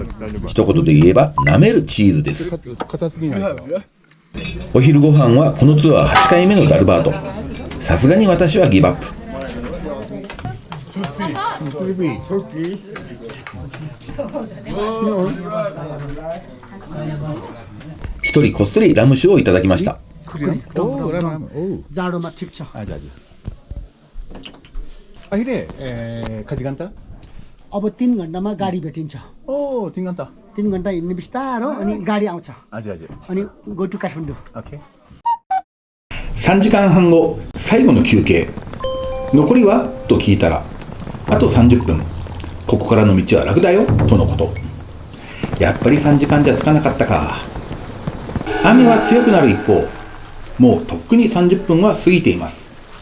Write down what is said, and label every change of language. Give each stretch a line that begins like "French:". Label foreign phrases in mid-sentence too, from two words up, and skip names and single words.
Japanese: 一言で言えば舐めるチーズです。お昼ご飯はこのツアー8回目のダルバート。さすがに私はギブアップ。一人こっそりラム酒をいただきました。
Nepali: जाडोमा ठिक छ अहिले कति घन्टा अब 3 घण्टामा गाडी भेटिन्छ 3घन्टा 3 घण्टा हिँड्ने बिस्तारो अनि गाडी आउँछ हजुर हजुर अनि
English: go to
Nepali: काठमाडौँ ओके
Japanese: 3 時間半後、最後の休憩。残りはと聞いたら、あと30分。ここからの道は楽だよとのこと。やっぱり3時間じゃ着かなかったか。雨は強くなる一方、もうとっくに30分は過ぎています。